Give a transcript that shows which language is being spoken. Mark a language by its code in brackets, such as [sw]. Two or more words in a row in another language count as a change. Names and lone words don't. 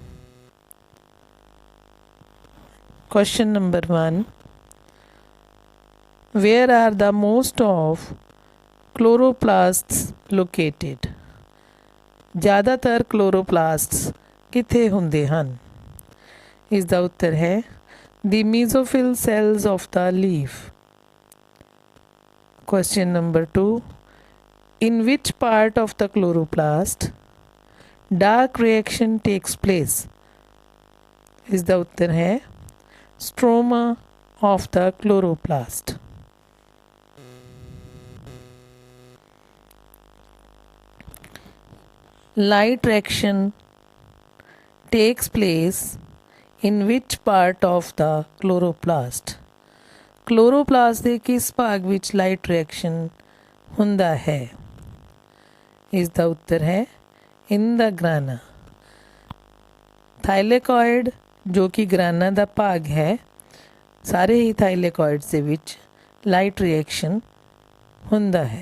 [en] Question number 1, where are the most of chloroplasts located? [pa] ਜ਼ਿਆਦਾਤਰ ਕਲੋਰੋਪਲਾਸਟਸ ਕਿੱਥੇ ਹੁੰਦੇ ਹਨ? ਇਸ ਦਾ ਉੱਤਰ ਹੈ [en] the mesophyll cells of the leaf. Question number 2, in which part of the chloroplast dark reaction takes place? [pa] ਇਸ ਦਾ ਉੱਤਰ ਹੈ [en] stroma of the chloroplast। light reaction takes place in which part of the chloroplast? [pa] chloroplast ਦੇ ਕਿਸ ਭਾਗ ਵਿੱਚ [en] light reaction [pa] ਹੁੰਦਾ ਹੈ? ਇਸ ਦਾ ਉੱਤਰ ਹੈ [en] in the grana. [pa] ਥਾਈਲੇਕॉइड ਜੋ ਕਿ ਗ੍ਰਾਨਾ ਦਾ ਭਾਗ ਹੈ, ਸਾਰੇ ਹੀ ਥਾਈਲੇਕॉइड्स ਦੇ ਵਿੱਚ [en] light reaction [pa] ਹੁੰਦਾ ਹੈ।